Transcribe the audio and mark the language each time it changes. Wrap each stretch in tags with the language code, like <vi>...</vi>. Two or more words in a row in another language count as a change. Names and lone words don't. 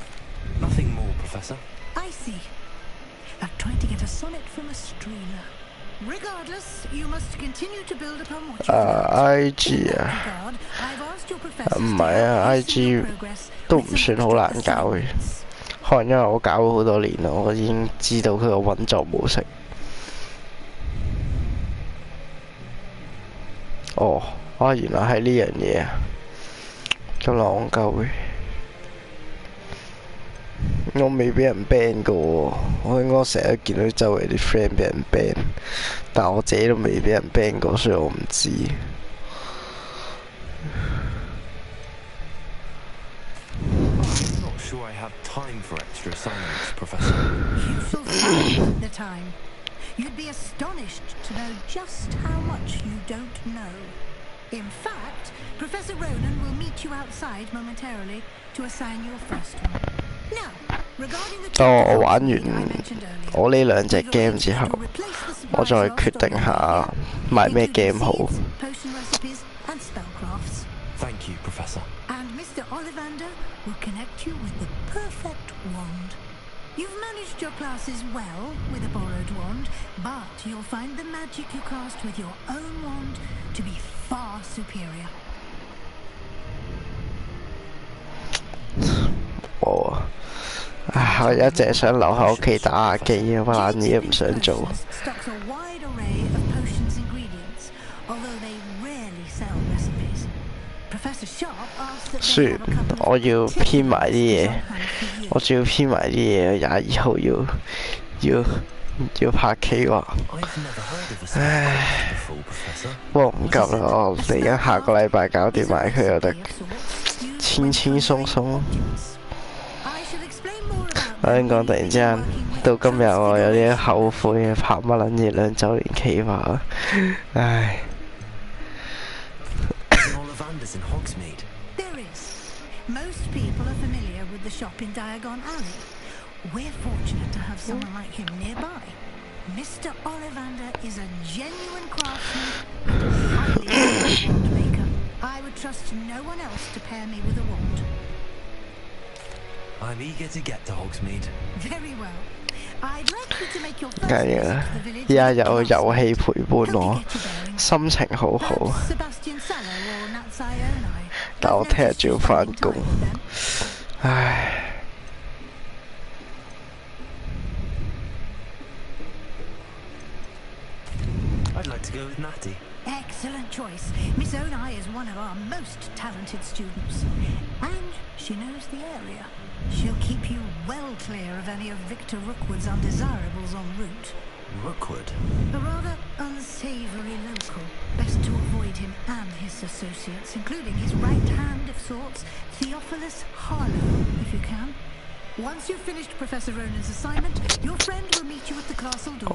<en>Nothing more, Professor. I see. Like trying to get a sonnet from a streamer. Regardless, you must continue to build upon what</en> <yue>IG 啊，唔係啊 ，IG 都唔算好難搞嘅，可能因為我搞咗好多年啦，我已經知道佢個運作模式。哦，原來係呢樣嘢啊，咁戇鳩嘅。我未俾人 ban 過喎，我應該成日見到周圍啲 friend 俾人 ban， 但我自己都未俾人 ban 過，所以我唔知。</yue> <en>I'm not sure I have time for extra assignments, Professor. You shall find the time. You'd be astonished to know just how much you don't know. In fact, Professor Ronan will meet you outside momentarily to assign your first one. Now, regarding the</en> <yue>當我玩完我呢兩隻 game 之後，我再決定下買咩 game 好。</yue> <en>potion recipes and spellcrafts. Thank you, Professor. And Mr. Ollivander will connect you with the perfect wand. You've managed your classes well with a borrowed wand, but you'll find the magic you cast with your own wand to be far superior.</en> <yue>冇啊！唉，我一直想留喺屋企打下機啊，乜撚嘢都唔想做。</yue> <en>Stocks a wide array of potions ingredients, although they rarely sell recipes. Professor Sharp asked that</en> <yue>雖然我要編埋啲嘢，我仲要編埋啲嘢，22號要拍企劃。唉，不過唔急啦，我嚟緊下個禮拜搞掂埋佢就得，輕輕鬆鬆。我先講突然之間到今日我有啲後悔拍乜撚嘢2週年企劃，唉。</yue> <en>There is. Most people are familiar with the shop in Diagon Alley. We're fortunate to have someone like him nearby. Mr. Ollivander is a genuine craftsman and a highly skilled wand maker. I would trust no one else to pair me with a wand. I'm eager to get to Hogsmeade. Very well. I'd like you to make your</en> <yue>梗</yue> <en>first</en> <yue>係</yue> <en>visit</en> <yue>啦，</yue> <en>to the village.</en> <yue>依家有遊戲陪伴我，心情好好。</yue> <en>Sebastian Sallow or Natsioni.</en> <yue>但我聽日仲要返工，唉。</yue> <en>I'd like to go with Natty. Excellent choice. Miss Onai is one of our most talented students. And she knows the area. She'll keep you well clear of any of Victor Rookwood's undesirables en route. Rookwood? A rather unsavory local. Best to avoid him and his associates, including his right hand of sorts, Theophilus Harlow, if you can. Once you've finished Professor Ronan's assignment, your friend will meet you at the castle door.</en>